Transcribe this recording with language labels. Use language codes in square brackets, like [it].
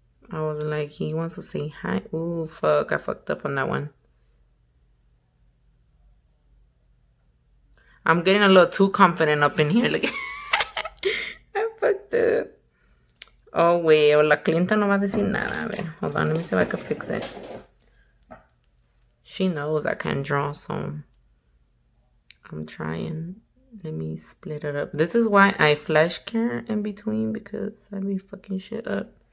[en] I was like, he wants to say hi. Ooh, fuck, I fucked up on that one. I'm getting a little too confident up in here. Like, I fucked up. [es] Oh, güey, o la clienta no va a decir nada. A ver, [en] hold on, let me see if I can fix it. She knows I can't draw, so I'm trying. Let me split it up. This is why I flash care in between, because I be fucking shit up.